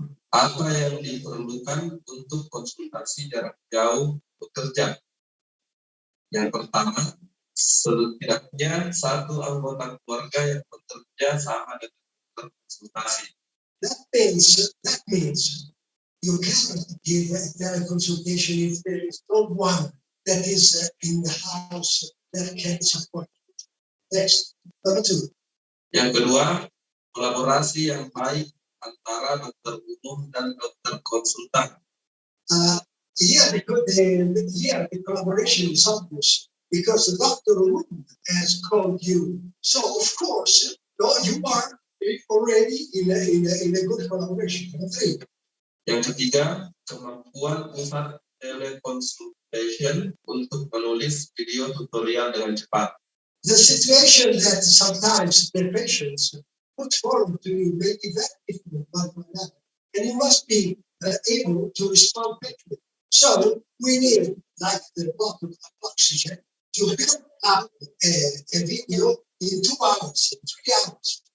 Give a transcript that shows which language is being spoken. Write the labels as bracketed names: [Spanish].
[Indonesian] Apa yang diperlukan untuk konsultasi jarak jauh bekerja? Yang pertama, setidaknya satu anggota keluarga yang bekerja sama dengan konsultasi. [English] That means you cannot give a teleconsultation if there is no one that is in the house that can support you. Next, number 2. [Indonesian] Yang kedua, kolaborasi yang baik antara dokter umum dan dokter konsultan. [English] The collaboration is obvious because the doctor has called you. So of course, you are already in a good collaboration. 3. [Indonesian] Yang ketiga, kemampuan pusat teleconsultation untuk menulis video tutorial dengan cepat. [English] The situation that sometimes the patients put forward to you may be very difficult, and you must be able to respond quickly. So we need, like the bottle of oxygen, to build up a video in 2 hours, in 3 hours.